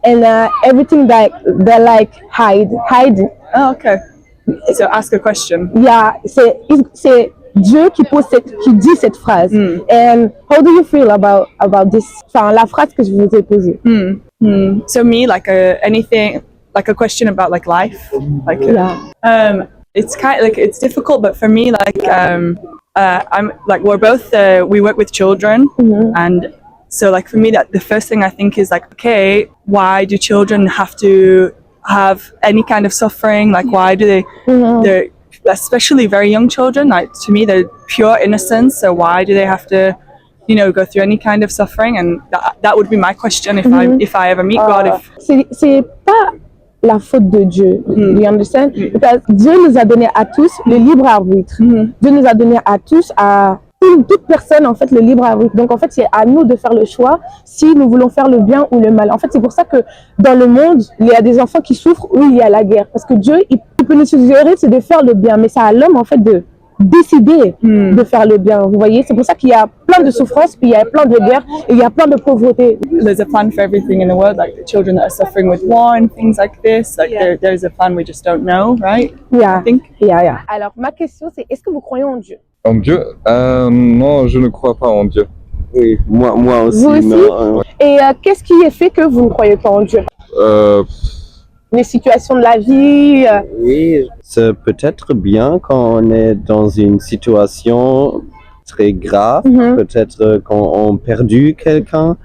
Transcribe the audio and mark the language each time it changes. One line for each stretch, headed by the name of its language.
English: and everything that they like hide. Oh, okay. So ask a question.
French: Yeah, c'est Dieu qui qui dit cette phrase.
English: And how do you feel about this?
French: Enfin, la phrase que je vous ai posée.
English: So me, like anything, like a question about like life, like it's kind of like it's difficult, but for me, like I'm like we're both we work with children, and so like for me, that the first thing I think is like, okay, why do children have to have any kind of suffering? Like, why do they? They're especially very young children. Like to me, they're pure innocence. So why do they have to, you know, go through any kind of suffering? And that would be my question if I ever meet God.
French: C'est pas la faute de Dieu.
English: You understand?
French: Because Dieu nous a donné à tous le libre arbitre. Dieu nous a donné à tous, à toute personne, en fait, le libre arbitre. Donc, en fait, c'est à nous de faire le choix si nous voulons faire le bien ou le mal. En fait, c'est pour ça que dans le monde, il y a des enfants qui souffrent où il y a la guerre. Parce que Dieu, il peut nous suggérer, c'est de faire le bien. Mais c'est à l'homme, en fait, de décider de faire le bien. Vous voyez, c'est pour ça qu'il y a plein de souffrances, puis il y a plein de guerres, et il y a plein de pauvreté.
English: There's a plan for everything in the world, like the children that are suffering with war and things like this. Like there's a plan, we just don't know, right? Yeah. I think. Yeah.
French: Alors, ma question, c'est est-ce que vous croyez en Dieu? En Dieu? Non, je ne crois pas en Dieu. Oui, moi aussi. Vous aussi? Non, Et qu'est-ce qui est fait que vous ne croyez pas en Dieu? Les situations de la vie? Oui, c'est peut-être bien quand on est dans une situation très grave, peut-être quand on a perdu quelqu'un.